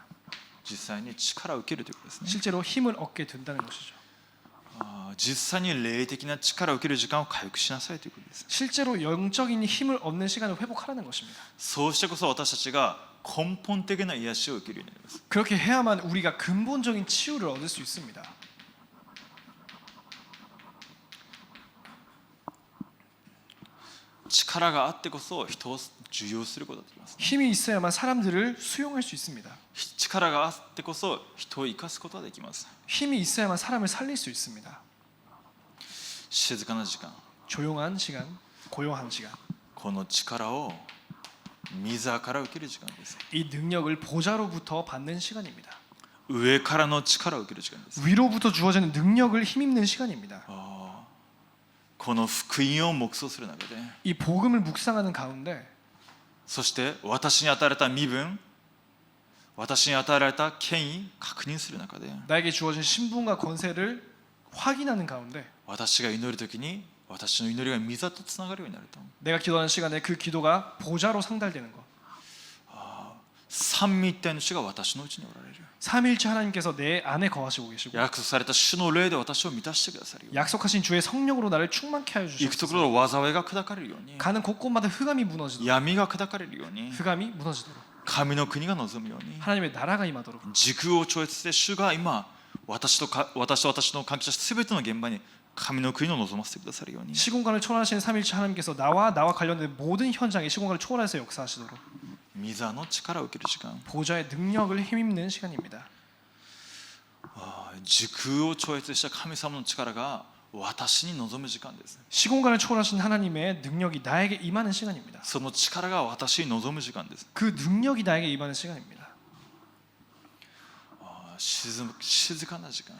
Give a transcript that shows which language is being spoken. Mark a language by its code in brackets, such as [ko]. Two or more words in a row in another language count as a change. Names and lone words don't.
[ja] 実際に力を受けるということですね。 [ko] 실제로 힘을 얻게 된다는 것이죠. [ja] 実際に霊的な力を受ける時間を回復しなさいということです。 [ko] 실제로 영적인 힘을 얻는 시간을 회복하라는 것입니다. [ja] そうしてこそ私たちが根本的な癒しを受けるようになります。 [ko] 그렇게 해야만 우리가 근본적인 치유를 얻을 수 있습니다. [ja] 力があってこそ人を受容することができます。 [ko] 힘이 있어야만 사람들을 수용할 수 있습니다. [ja] 力があってこそ人を生かすことができます。 [ko] 힘이 있어야만 사람을 살릴 수 있습니다. [ja] 静かな時間、 [ko] 조용한 시간, 고요한 시간. [ja] この力を御から受ける時間です。 [ko] 이 능력을 보좌로부터 받는 시간입니다. [ja] 上からの力を受ける時間です。 [ko] 위로부터 주어지는 능력을 힘입는 시간입니다. [ja] この福音を黙想する中で、 [ko] 이 복음을 묵상하는 가운데 [ja] そして私に与えられた身分、私に与えられた権威確認する中で、 [ko] 나에게 주어진 신분과 권세를 확인하는 가운데 [ja] 私が祈るときに私の祈りが御座とつながるようになると、 [ko] 내가 기도하는 시간에 그 기도가 보좌로 상달되는 것. [ja] 三位一体の主が私のうちにおられる。 [ko] 삼위일체 하나님께서 내 안에 거하시고 계시고 [ja] 約束された主の霊で私を満たしてくださるように、 [ko] 약속하신 주의 성령으로 나를 충만케 하여 [ja] 行くとこ [ko] 주시옵소서. [ja] ろの災いが砕かれるように、 [ko] 가는 곳곳마다 흑암이 무너지도록 [ja] 闇が砕かれるように、 [ko] 흑암이 무너지도록 [ja] 神の国が望むように、 [ko] 하나님의 나라가 임하도록 [ja] 時空を超越して主が今私と私の関係者すべての現場に神の国を望ませてくださるように、 [ko] 시공간을 초월하시는 삼위일체 하나님께서 나와 관련된 모든 현장에 시공간을 초월해서 역사하시도록 [ja] 御座の力を受ける時間、 [ko] 보좌의 능력을 힘입는 시간입니다. [ja] 時空を超越した神様の力が私に望む時間です。 [ko] 시공간을 초월하신 하나님의 능력이 나에게 임하는 시간입니다. [ja] その力が私に望む時間です。 [ko] 그 능력이 나에게 임하는 시간입니다. [ja] 静かな時間、